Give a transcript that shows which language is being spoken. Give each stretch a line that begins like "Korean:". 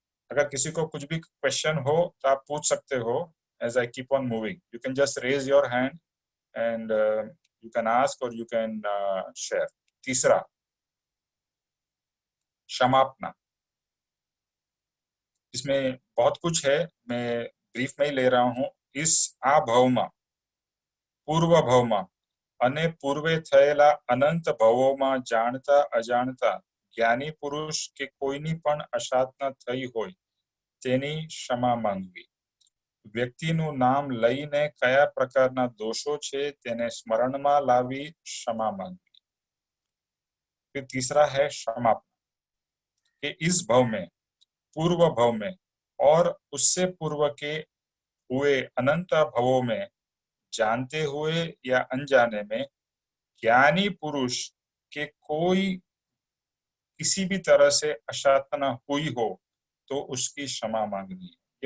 Hindi: अगर किसी को कुछ भी क्वेश्चन हो तो आप पूछ सकते हो।
English: As I keep on moving, you can just raise your hand and you can ask or you can share.
Hindi: तीसरा, क्षमापना। इसमें बहुत कुछ है, मैं ब्रीफ में ही ले रहा हूँ।
Gujarati: इस अभवमा पूर्व भवमा અને પૂર્વે થયેલા અનંત ભવોમાં જાણતા અજાણતા જ્ઞાની પુરુષ કે કોઈની પણ અસાધના થઈ હોય તેની ક્ષમા માંગવી। વ્યક્તિનું નામ લઈને કયા પ્રકારના દોષો છે તેને સ્મરણમાં લાવી ક્ષમા માંગવી।
Hindi: फिर तीसरा है क्षमापना कि इस भव में, पूर्व भव में और उससे पूर्व के हुए अनंत भवों में जानते हुए या अनजाने में ज्ञानी पुरुष के कोई किसी भी तरह से असाधना हुई हो तो उसकी क्षमा मांगनी है।